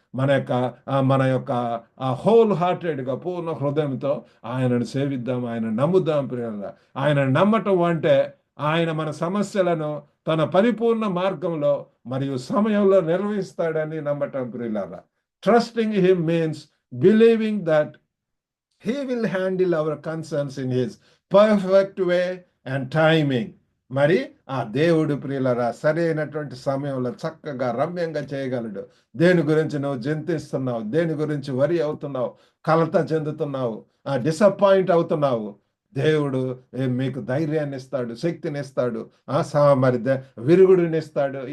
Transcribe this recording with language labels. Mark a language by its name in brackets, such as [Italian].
[Telugu] మన యొక్క హోల్ హార్టెడ్గా, పూర్ణ హృదయంతో ఆయనను సేవిద్దాం, ఆయన నమ్ముదాం ప్రియులారా. ఆయన నమ్మటం అంటే ఆయన మన సమస్యలను తన పరిపూర్ణ మార్గంలో మరియు సమయంలో నిర్వహిస్తాడని నమ్మటం ప్రియులారా. [English] Trusting him means believing that he will handle our concerns in his perfect way and timing. [Telugu] మరి ఆ దేవుడు ప్రియులరా సరైనటువంటి సమయంలో చక్కగా రమ్యంగా చేయగలడు. దేని గురించి నువ్వు చింతిస్తున్నావు, దేని గురించి వరి అవుతున్నావు, కలత చెందుతున్నావు, డిసప్పాయింట్ అవుతున్నావు, దేవుడు మీకు ధైర్యాన్ని ఇస్తాడు, శక్తిని ఇస్తాడు, మరి విరుగుడిని ఇస్తాడు.